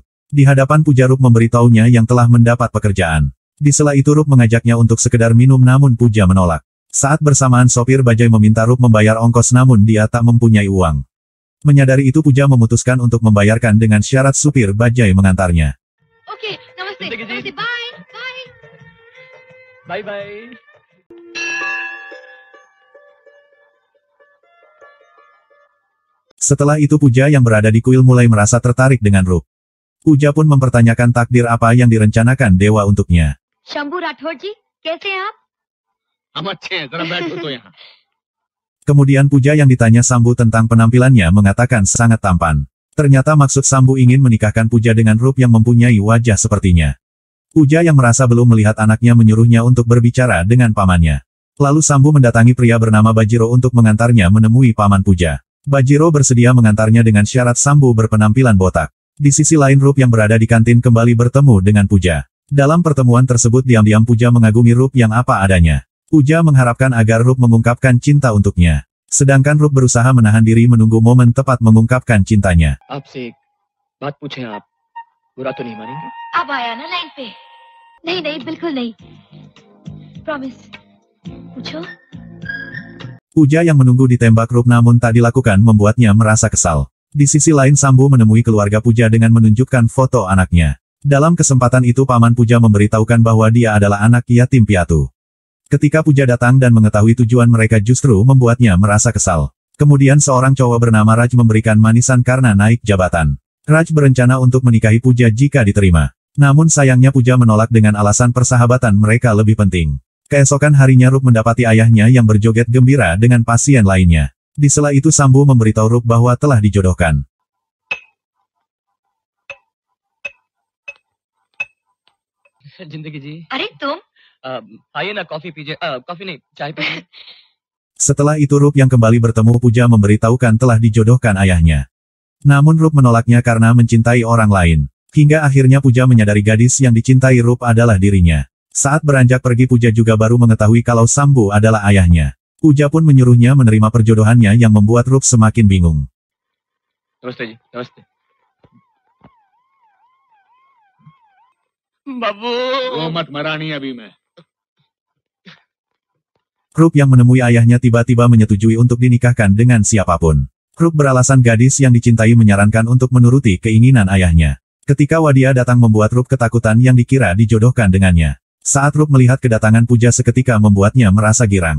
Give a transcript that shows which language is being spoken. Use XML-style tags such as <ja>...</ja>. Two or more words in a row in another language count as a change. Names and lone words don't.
<id>Di hadapan Puja Rup memberitahunya yang telah mendapat pekerjaan. Di sela itu Rup mengajaknya untuk sekedar minum namun Puja menolak. Saat bersamaan sopir bajai meminta Rup membayar ongkos namun dia tak mempunyai uang. Menyadari itu Puja memutuskan untuk membayarkan dengan syarat supir bajai mengantarnya. Oke,</id> <hi>namaste. ज़िंदगी जी. Namaste.</hi> <en>Bye. Bye. bye bye.</en> <id>Setelah itu Puja yang berada di kuil mulai merasa tertarik dengan Rup. Puja pun mempertanyakan takdir apa yang direncanakan dewa untuknya.</id> <hi>शंभू राठौर जी, कैसे हैं आप? हम अच्छे हैं, जरा बैठो तो यहाँ।</hi> <id>Kemudian Puja yang ditanya Sambu tentang penampilannya mengatakan sangat tampan. Ternyata maksud Sambu ingin menikahkan Puja dengan Rup yang mempunyai wajah sepertinya. Puja yang merasa belum melihat anaknya menyuruhnya untuk berbicara dengan pamannya. Lalu Sambu mendatangi pria bernama Bajiro untuk mengantarnya menemui paman Puja. Bajiro bersedia mengantarnya dengan syarat Sambu berpenampilan botak. Di sisi lain Rup yang berada di kantin kembali bertemu dengan Puja. Dalam pertemuan tersebut diam-diam Puja mengagumi Rup yang apa adanya. Puja mengharapkan agar Rup mengungkapkan cinta untuknya. Sedangkan Rup berusaha menahan diri menunggu momen tepat mengungkapkan cintanya.</id> <hi>आपसे एक बात पूछें आप, बुरा तो नहीं मानेंगे? अब आया ना लाइन पे? नहीं नहीं, बिल्कुल नहीं। प्रॉमिस। पूछो।</hi> <id>Puja yang menunggu ditembak Rup namun tak dilakukan membuatnya merasa kesal. Di sisi lain Sambu menemui keluarga Puja dengan menunjukkan foto anaknya. Dalam kesempatan itu paman Puja memberitahukan bahwa dia adalah anak yatim piatu. Ketika Puja datang dan mengetahui tujuan mereka justru membuatnya merasa kesal. Kemudian seorang cowok bernama Raj memberikan manisan karena naik jabatan. Raj berencana untuk menikahi Puja jika diterima. Namun sayangnya Puja menolak dengan alasan persahabatan mereka lebih penting. Keesokan harinya Rup mendapati ayahnya yang berjoget gembira dengan pasien lainnya. Di sela itu Sambu memberitahu Rup bahwa telah dijodohkan.</id> <hi>जिंदगी जी, अरे तुम? आइए ना कॉफी पीजिए, कॉफी नहीं, चाय पीजिए।</hi> <id>Setelah itu Rup yang kembali bertemu Puja memberitahukan telah dijodohkan ayahnya. Namun Rup menolaknya karena mencintai orang lain. Hingga akhirnya Puja menyadari gadis yang dicintai Rup adalah dirinya. Saat beranjak pergi Puja juga baru mengetahui kalau Sambu adalah ayahnya. Puja pun menyuruhnya menerima perjodohannya yang membuat Rup semakin bingung.</id> <hi>नमस्ते जी, नमस्ते। बाबू, वो मत मरानी अभी मैं।</hi> <id>Rup yang menemui ayahnya tiba-tiba menyetujui untuk dinikahkan dengan siapapun. Rup beralasan gadis yang dicintai menyarankan untuk menuruti keinginan ayahnya. Ketika Wadia datang membuat Rup ketakutan yang dikira dijodohkan dengannya. Saat Rup melihat kedatangan Puja seketika membuatnya merasa girang.</id>